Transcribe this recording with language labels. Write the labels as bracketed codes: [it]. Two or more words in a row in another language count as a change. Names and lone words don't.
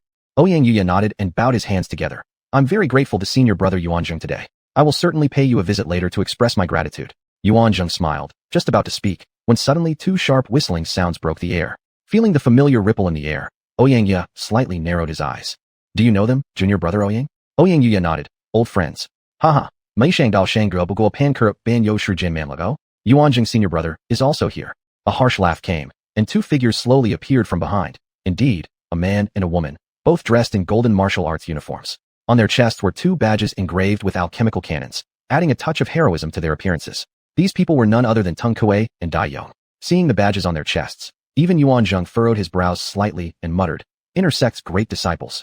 [en] Ouyang Yuya nodded and bowed his hands together. I'm very grateful to Senior Brother Yuanzheng today. I will certainly pay you a visit later to express my gratitude. Yuanzheng smiled, just about to speak, when suddenly 2 sharp whistling sounds broke the air. Feeling the familiar ripple in the air, Ouyang Yuya slightly narrowed his eyes. Do you know them, Junior Brother Ouyang? Ouyang Yuya nodded. Old friends. Haha, Mei Shang Dao Shangguo Buguo Pan Kurup Ban Yo Shu Jin Man Lago? Yuanzheng's senior brother is also here. A harsh laugh came, and 2 figures slowly appeared from behind. Indeed, a man and a woman, both dressed in golden martial arts uniforms. On their chests were 2 badges engraved with alchemical cannons, adding a touch of heroism to their appearances. These people were none other than Tung Kuei and Dai Yong. Seeing the badges on their chests, even Yuan Zheng furrowed his brows slightly and muttered, Inner sect's great disciples.